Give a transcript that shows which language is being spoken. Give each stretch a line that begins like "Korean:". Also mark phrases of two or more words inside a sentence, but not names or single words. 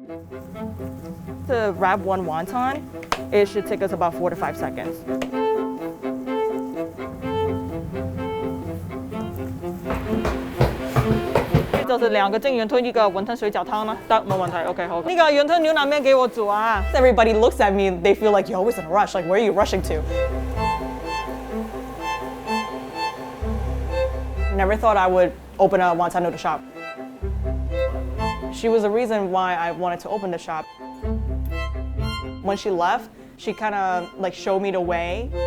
English: To wrap one wonton, it should take us about 4 to 5 seconds.
Cantonese: 就是2个蒸圆推1个文汤水饺汤啦，得冇問題。OK 好。呢個圓推牛腩麵給我煮啊
English: Everybody looks at me, they feel like you're always in a rush. Like, where are you rushing to? Never thought I would open a wonton noodle shop. She was the reason why I wanted to open the shop. When she left, she kind of like showed me the way.